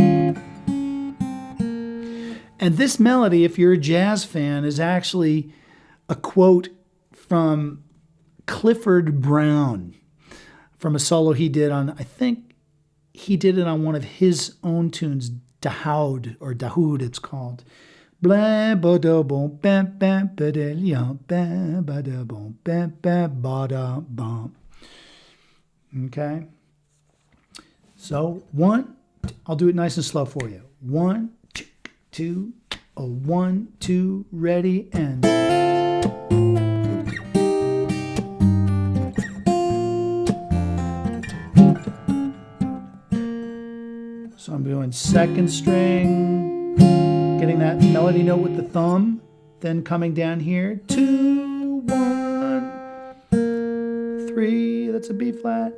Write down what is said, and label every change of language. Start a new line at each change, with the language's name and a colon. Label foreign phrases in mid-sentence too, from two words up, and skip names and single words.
English: And this melody, if you're a jazz fan, is actually a quote from Clifford Brown from a solo he did on, I think, he did it on one of his own tunes, Dahoud, or Dahoud it's called. Blah ba da bum bam bam ba da yum bam ba da bum bam bam ba da bum. Okay. So I'll do it nice and slow for you. 1, 2, 1, 2, ready, and. So I'm doing second string, getting that melody note with the thumb, then coming down here, 2, 1, 3, that's a B flat.